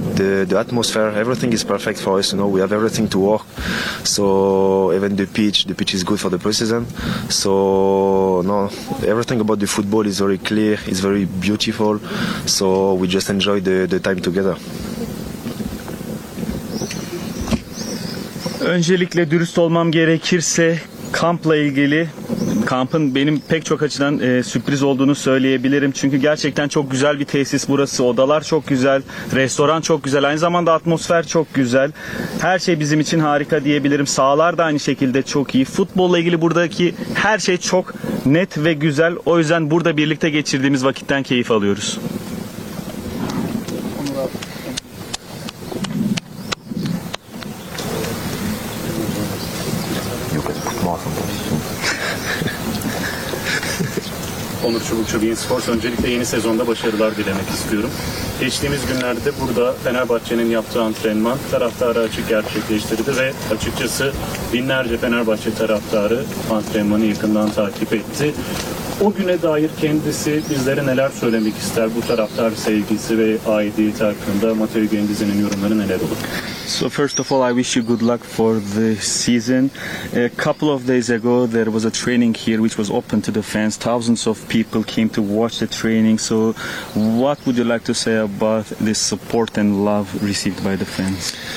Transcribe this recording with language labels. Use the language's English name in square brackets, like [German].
[English] The atmosphere, everything is perfect for us. You know, we have everything to work. So even the pitch is good for the preseason. So no, everything about the football is very clear. It's very beautiful. So we just enjoy the time together. [Turkish] Öncelikle dürüst olmam gerekirse kampla ilgili kampın benim pek çok açıdan sürpriz olduğunu söyleyebilirim. Çünkü gerçekten çok güzel bir tesis burası. Odalar çok güzel, restoran çok güzel, aynı zamanda atmosfer çok güzel. Her şey bizim için harika diyebilirim. Sahalar da aynı şekilde çok iyi. Futbolla ilgili buradaki her şey çok net ve güzel. O yüzden burada birlikte geçirdiğimiz vakitten keyif alıyoruz. Onur Çubukçu, Bein Sports. Öncelikle yeni sezonda başarılar dilemek istiyorum. Geçtiğimiz günlerde burada Fenerbahçe'nin yaptığı antrenman taraftarı açık gerçekleştirdi ve açıkçası binlerce Fenerbahçe taraftarı antrenmanı yakından takip etti. O güne dair kendisi bizlere neler söylemek ister? Bu taraftar sevgisi ve aidiyeti hakkında Matteo Guendouzi'nin yorumları neler olur? [English] So first of all, I wish you good luck for the season. A couple of days ago, there was a training here which was open to the fans. Thousands of people came to watch the training. So what would you like to say about the support and love received by the fans?